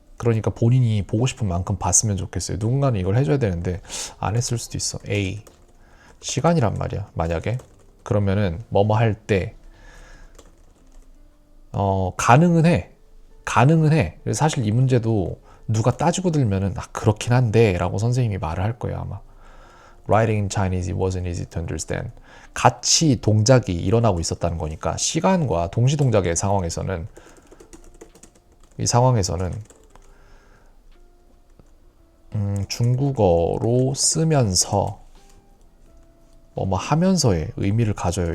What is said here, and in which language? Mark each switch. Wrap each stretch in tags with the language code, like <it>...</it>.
<ko>그러니까 본인이 보고 싶은 만큼 봤으면 좋겠어요. 누군가는 이걸 해줘야 되는데 안 했을 수도 있어. A. 시간이란 말이야. 만약에. 그러면은 뭐뭐 할 때 가능은 해. 가능은 해. 그래서 사실 이 문제도 누가 따지고 들면은 그렇긴 한데 라고 선생님이 말을 할 거예요 아마.</ko> <en>Writing in Chinese it wasn't easy to understand.</en> <ko>같이 동작이 일어나고 있었다는 거니까 시간과 동시 동작의 상황에서는 이 상황에서는 중국어로 쓰면서 뭐 하면서의 의미를 가져요.</ko>